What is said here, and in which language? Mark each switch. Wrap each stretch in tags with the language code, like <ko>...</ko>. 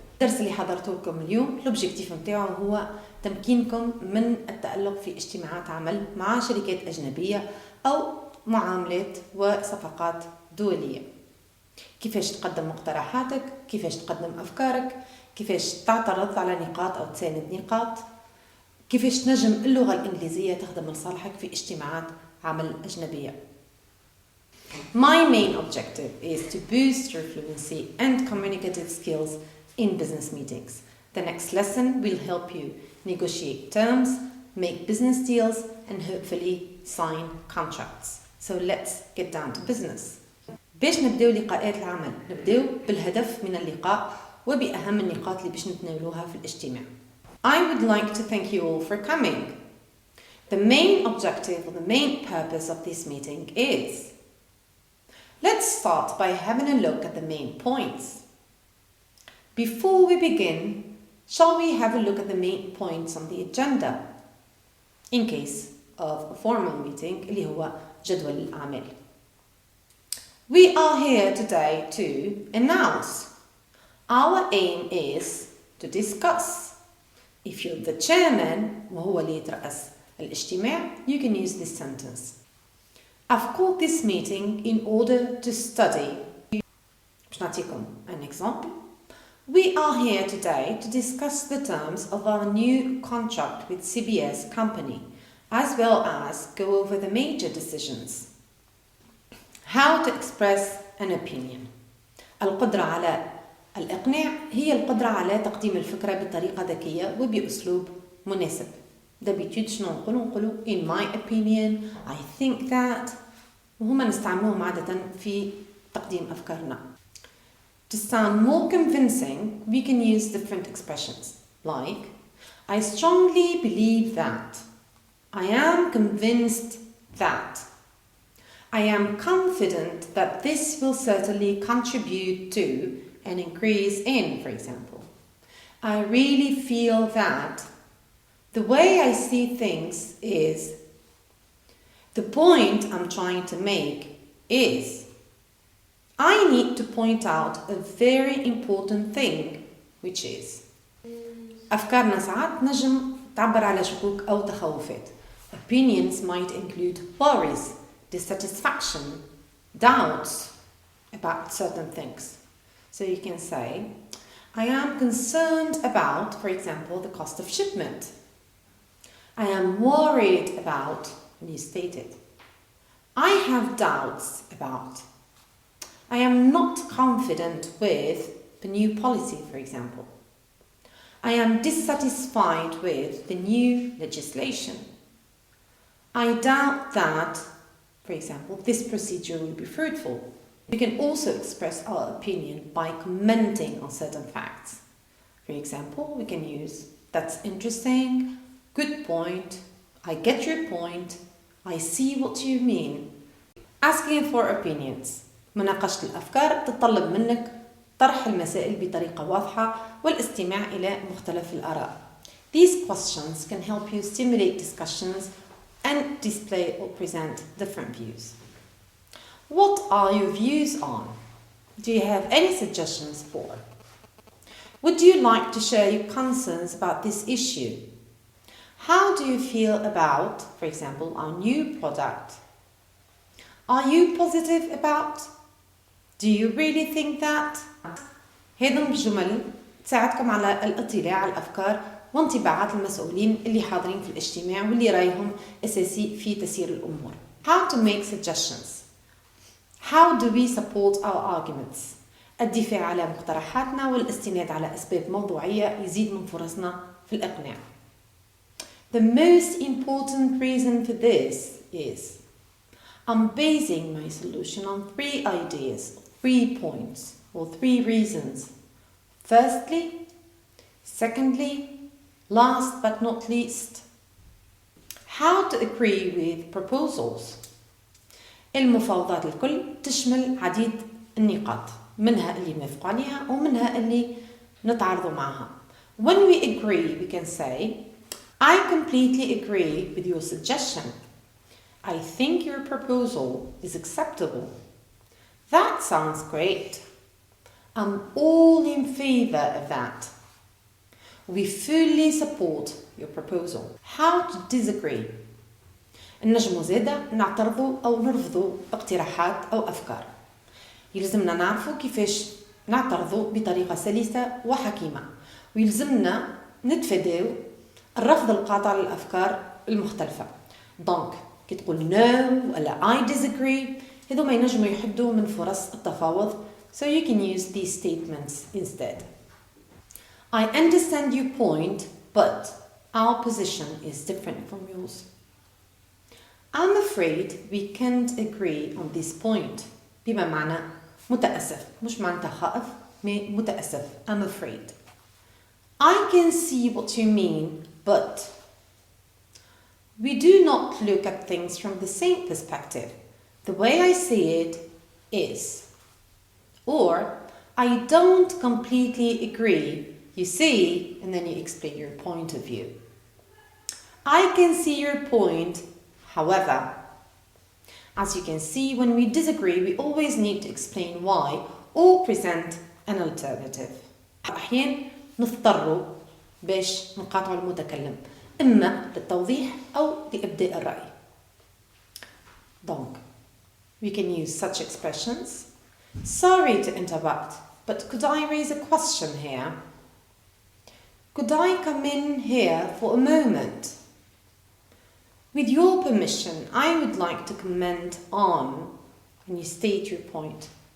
<ar>الدرس اللي حضرته لكم اليوم الاوبجيكتيف نتاعو هو تمكينكم من التألق في اجتماعات عمل مع شركات أجنبية أو معاملات وصفقات دولية. كيفاش تقدم مقترحاتك، كيفاش تقدم أفكارك، كيفاش تعترض على نقاط أو تساند نقاط، كيفاش تنجم اللغة الإنجليزية تخدم لصالحك في اجتماعات عمل أجنبية.</ar> <en>My main objective is to boost your fluency and communicative skills in business meetings. The next lesson will help you negotiate terms, make business deals, and hopefully sign contracts. So let's get down to business.</en> <ar>باش نبداو لقاءات العمل، نبداو بالهدف من اللقاء وبأهم النقاط اللي باش نتناولوها في الاجتماع.</ar> <en>I would like to thank you all for coming. The main objective or the main purpose of this meeting is, let's start by having a look at the main points. Before we begin, shall we have a look at the main points on the agenda? In case of a formal meeting,</en> <ar>اللي هو جدول الأعمال.</ar> <en>We are here today to announce. Our aim is to discuss. If you're the chairman,</en> <ar>وهو اللي يترأس الاجتماع,</ar> <en>you can use this sentence. I've called this meeting in order to study.</en> <ar>باش نعطيكم</ar> <en>an example. We are here today to discuss the terms of our new contract with CBS company, as well as go over the major decisions. How to express an opinion.</en> <ar>القدرة على الإقناع هي القدرة على تقديم الفكرة بطريقة ذكية وبأسلوب مناسب.</ar> <fr>d'habitude</fr> <ar>شنو نقولوا</ar> <en>in my opinion, I think that،</en> <ar>وهما نستعملوهم عادة في تقديم أفكارنا.</ar> <en>To sound more convincing, we can use different expressions like I strongly believe that, I am convinced that, I am confident that this will certainly contribute to an increase in, for example. I really feel that the way I see things is, the point I'm trying to make is, I need to point out a very important thing, which is.</en> <ar>أفكارنا ساعات نجم تعبر على شكوك أو تخوفات.</ar> <en>Opinions might include worries, dissatisfaction, doubts about certain things. So you can say, I am concerned about, for example, the cost of shipment. I am worried about, and you state it. I have doubts about. I am not confident with the new policy, for example. I am dissatisfied with the new legislation. I doubt that, for example, this procedure will be fruitful. We can also express our opinion by commenting on certain facts. For example, we can use, that's interesting, good point, I get your point, I see what you mean. Asking for opinions.</en> <ar>مناقشة الأفكار تتطلب منك طرح المسائل بطريقة واضحة والاستماع إلى مختلف الآراء.</ar> <en>These questions can help you stimulate discussions and display or present different views. What are your views on? Do you have any suggestions for? Would you like to share your concerns about this issue? How do you feel about, for example, our new product? Are you positive about? Do you really think that?</en> <ar>هذه الجمل تساعدكم على الاطلاع على الأفكار وانطباعات المسؤولين اللي حاضرين في الاجتماع واللي رايهم أساسي في تسيير الأمور.</ar> <en>How to make suggestions. How do we support our arguments?</en> <ar>الدفاع على مقترحاتنا والاستناد على أسباب موضوعية يزيد من فرصنا في الإقناع.</ar> <en>The most important reason for this is, I'm basing my solution on 3 ideas, 3 points, or 3 reasons. Firstly, secondly, last but not least. How to agree with proposals.</en> <ar>المفاوضات الكل تشمل عديد النقاط، منها اللي نوافق عليها ومنها اللي نتعارضوا معها.</ar> <en>When we agree, we can say, I completely agree with your suggestion. I think your proposal is acceptable. That sounds great. I'm all in favor of that. We fully support your proposal. How to disagree.</en> <ar>النجمو زادة نعترضوا أو نرفضوا اقتراحات أو أفكار. يلزمنا نعرفوا كيفاش نعترضوا بطريقة سلسة وحكيمة، ويلزمنا نتفاداو الرفض القاطع للأفكار المختلفة. دونك كي تقول no ولا</ar> <en>I disagree،</en> <ar>هذو ما ينجموا يحدوا من فرص التفاوض.</ar> <en>So you can use these statements instead. I understand your point, but our position is different from yours. I'm afraid we can't agree on this point.</en> <ar>بما معنى متأسف، مش معناتها خائف، متأسف.</ar> <en>I'm afraid. I can see what you mean, but we do not look at things from the same perspective. The way I see it is. Or, I don't completely agree. You see, and then you explain your point of view. I can see your point, however. As you can see, when we disagree, we always need to explain why or present an alternative.</en> <ar>أحيانا نضطر باش نقاطع المتكلم، إما للتوضيح أو لإبداء الرأي.</ar> <fr>Donc,</fr> <en>we can use such expressions. Sorry to interrupt, but could I raise a question here? Could I come in here for a moment? With your permission, I would like to comment on when you state your point.</en>